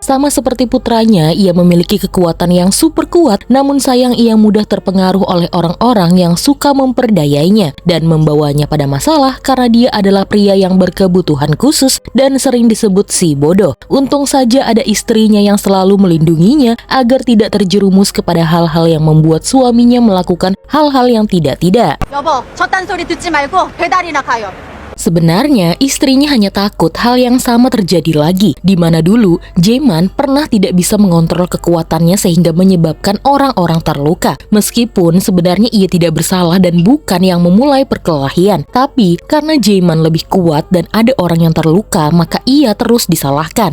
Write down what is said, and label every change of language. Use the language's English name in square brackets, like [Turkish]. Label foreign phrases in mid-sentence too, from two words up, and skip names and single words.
[Indonesian] Sama seperti putranya, ia memiliki kekuatan yang super kuat, namun sayang ia mudah terpengaruh oleh orang-orang yang suka memperdayainya dan membawanya pada masalah karena dia adalah pria yang berkebutuhan khusus dan sering disebut si bodoh. Untung saja ada istrinya yang selalu melindunginya agar tidak terjerumus kepada hal-hal yang membuat suaminya melakukan hal-hal yang tidak-tidak. [Korean] 여보, 저딴 소리 듣지 말고 배달이나 가요. [Indonesian] Sebenarnya, istrinya hanya takut hal yang sama terjadi lagi, di mana dulu Jae-man pernah tidak bisa mengontrol kekuatannya sehingga menyebabkan orang-orang terluka. Meskipun sebenarnya ia tidak bersalah dan bukan yang memulai perkelahian, tapi karena Jae-man lebih kuat dan ada orang yang terluka, maka ia terus disalahkan.